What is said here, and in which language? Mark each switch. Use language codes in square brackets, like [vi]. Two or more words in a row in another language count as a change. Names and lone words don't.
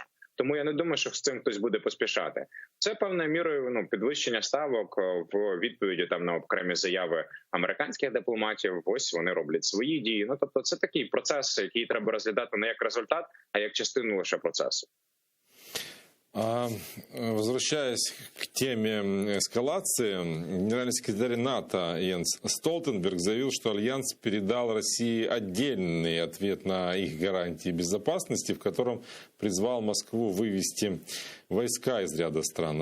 [uk] Тому я не думаю, що з цим хтось буде поспішати. Це певною мірою підвищення ставок в відповіді там на окремі заяви американських дипломатів. Ось вони роблять свої дії. Тобто це такий процес, який треба розглядати не як результат, а як частину лише процесу. [ru] Возвращаясь к теме эскалации, генеральный секретарь НАТО Йенс Столтенберг заявил, что Альянс передал России отдельный ответ на их гарантии безопасности, в котором призвал Москву вывести войска из ряда стран.